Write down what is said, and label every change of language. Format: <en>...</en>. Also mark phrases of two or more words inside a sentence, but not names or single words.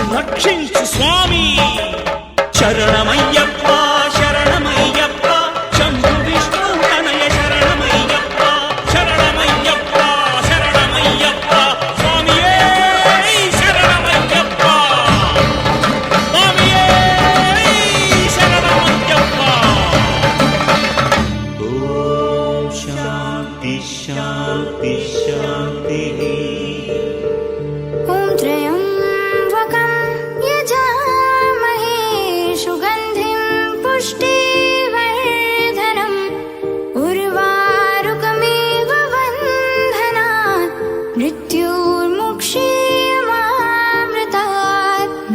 <te>రక్షించు స్వామి శరణమయ్యప్ప శరణమయ్యప్ప శంభు విష్ణు తనయ శరణమయ్యప్ప శరణమయ్యప్ప శరణమయ్యప్ప స్వామియే శరణమయ్యప్ప స్వామియే శరణమయ్యప్ప ఓం శాంతి శాంతి శాంతి</te> <sa>ॐ त्र्यम्बकं यजामहे सुगन्धिं पुष्टिवर्धनम् उर्वारुकमेव बन्धनात् मृत्युर्मुक्षीयमामृतात्</sa>